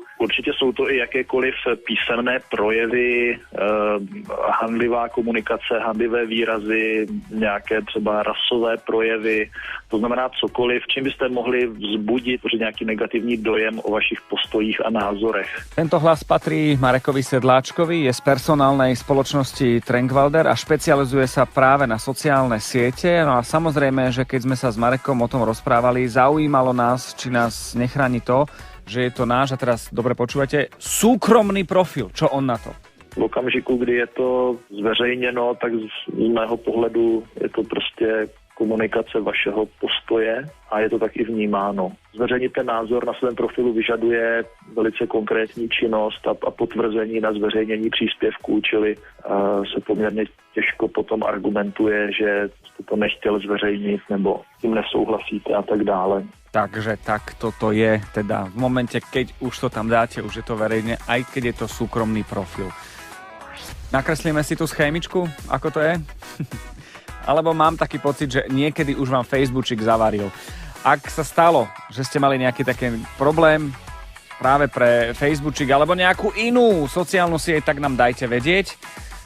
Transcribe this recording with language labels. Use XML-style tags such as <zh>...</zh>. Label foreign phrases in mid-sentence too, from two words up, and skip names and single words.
<cs>Určitě jsou to i jakékoliv písemné projevy, handlivá komunikace, handlivé výrazy, nějaké třeba rasové projevy, to znamená cokoliv, čím byste mohli vzbudit nějaký negativní dojem o vašich postojích a názorech.</cs> <sk>Tento hlas patrí Marekovi Sedláčkovi, je z personálnej spoločnosti Trenkwalder a špecializuje sa práve na sociálne siete. No a samozrejme, že keď sme sa s Marekom o tom rozprávali, zaujímalo nás, či nás nechráni to, že je to náš, a teraz dobre počúvate, súkromný profil. Čo on na to?</sk> <cs>V okamžiku, kdy je to zveřejněno, tak z mého pohledu je to prostě komunikace vašeho postoje a je to tak i vnímáno. Zveřejnit ten názor na svém profilu vyžaduje velice konkrétní činnost a potvrzení na zveřejnění příspěvků, čili se poměrně těžko potom argumentuje, že jste to nechtěl zveřejnit nebo s tím nesouhlasíte a tak dále.</cs> <sk>Takže tak toto je, teda v momente, keď už to tam dáte, už je to verejne, aj keď je to súkromný profil. Nakreslíme si tú schémičku, ako to je? Alebo mám taký pocit, že niekedy už vám Facebookčik zavaril. Ak sa stalo, že ste mali nejaký taký problém práve pre Facebookčik alebo nejakú inú sociálnu sieť, tak nám dajte vedieť.</sk>